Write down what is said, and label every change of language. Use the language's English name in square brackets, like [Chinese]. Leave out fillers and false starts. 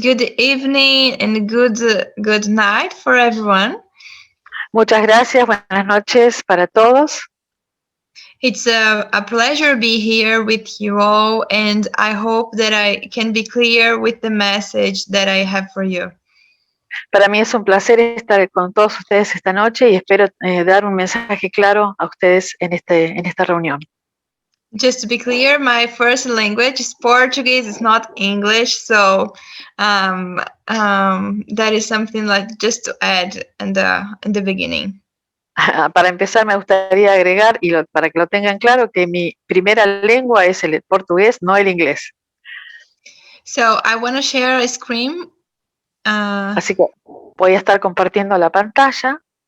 [English] Good evening and good night for everyone. [Spanish] Muchas gracias. Buenas noches para todos. [English] It's a pleasure to be here with you all, and I hope that I can be clear with the message that I have for you. [Spanish] Para mí es un placer estar con todos ustedes esta noche y espero dar un mensaje claro a ustedes en esta reunión. [English] Just to be clear, my first language is Portuguese, it's not English, so that is something like just to add in the beginning. [Spanish] Para empezar, me gustaría agregar, para que lo tengan claro, que mi primera lengua es el portugués, no el inglés. [English] So I want to share a screen. [Spanish] Así que voy a estar compartiendo la pantalla.